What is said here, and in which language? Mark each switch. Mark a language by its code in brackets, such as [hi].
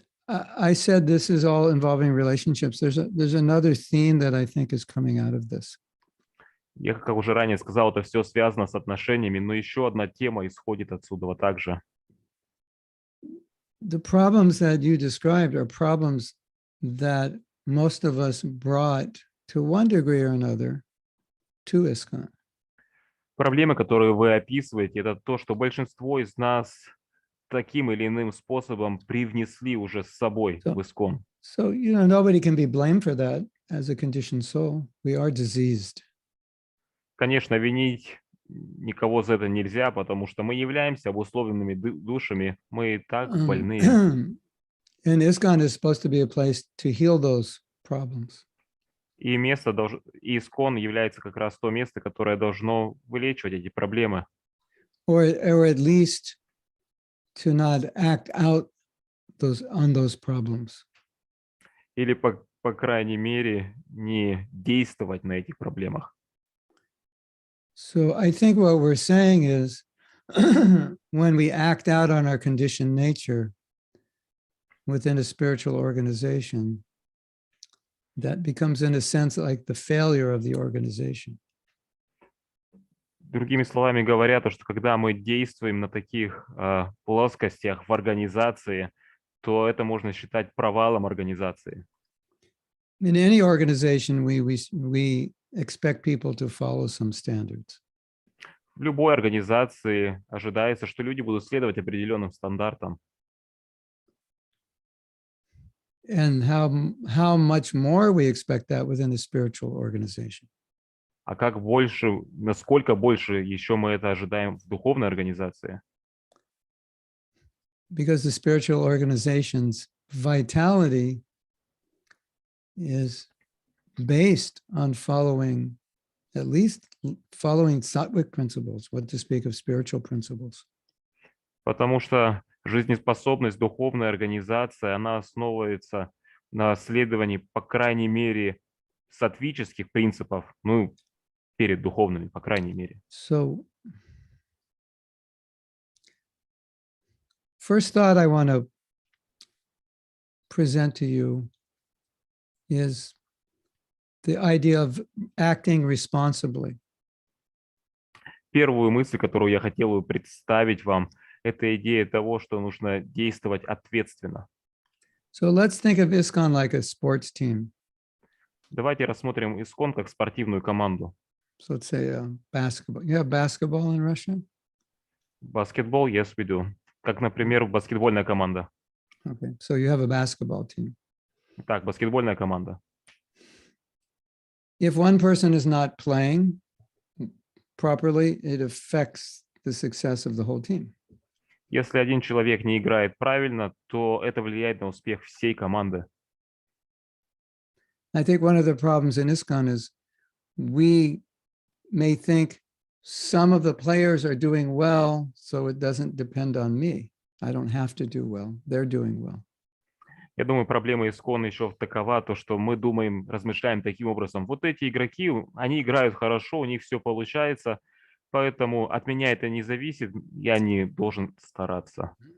[en] I said this is all involving relationships. There's another theme that I think is coming out of this. [ru] Я, как уже ранее сказал, это все связано с отношениями, но еще одна тема исходит отсюда также. [en] The problems that you described are problems that most of us brought to one degree or another to ISKCON. [ru] Проблемы, которые вы описываете, это то, что большинство из нас таким или иным способом привнесли уже с собой в ИСККОН. [en] So, nobody can be blamed for that as a conditioned soul. We are diseased. [ru] Конечно, винить никого за это нельзя, потому что мы являемся обусловленными душами, мы и так больны. [en] And ISKCON is supposed to be a place to heal those problems. [ru] И ИСККОН является как раз то место, которое должно вылечивать эти проблемы. [en] Or at least to not act out on those problems. [ru] Или, по крайней мере, не действовать на этих проблемах. [en] So I think what we're saying is when we act out on our conditioned nature within a spiritual organization, that becomes in a sense like the failure of the organization. [ru] Другими словами говоря, то, что когда мы действуем на таких плоскостях в организации, то это можно считать провалом организации. [en] In any organization, we expect people to follow some standards. [ru] В любой организации ожидается, что люди будут следовать определенным стандартам. [en] And how much more we expect that within a spiritual organization. [ru] А как больше, насколько больше еще мы это ожидаем в духовной организации? [en] Because the spiritual organization's vitality is based on following, at least following sattvic principles, what to speak of spiritual principles. [ru] Потому что жизнеспособность духовной организации, она основывается на следовании, по крайней мере, саттвических принципов, ну, перед духовными, по крайней мере. [en] So, first thought I want to present to you is the idea of acting responsibly. [ru] Первую мысль, которую я хотел бы представить вам, это идея того, что нужно действовать ответственно. [en] So let's think of ISKCON like a sports team. [ru] Давайте рассмотрим ИСККОН как спортивную команду. [en] So let's say basketball. You have basketball in Russia? Баскетбол, yes, we do. [ru] Как, например, баскетбольная команда. [en] Okay, so you have a basketball team. [ru] Так, баскетбольная команда. [en] If one person is not playing properly, it affects the success of the whole team. [ru] Если один человек не играет правильно, то это влияет на успех всей команды. [en] I think one of the problems in ISKCON is we may think some of the players are doing well, so it doesn't depend on me. I don't have to do well. They're doing well. [ru] Я думаю, проблема ИСККОН еще такова, то, что мы думаем, размышляем таким образом. Вот эти игроки, они играют хорошо, у них все получается, поэтому от меня это не зависит, я не должен стараться.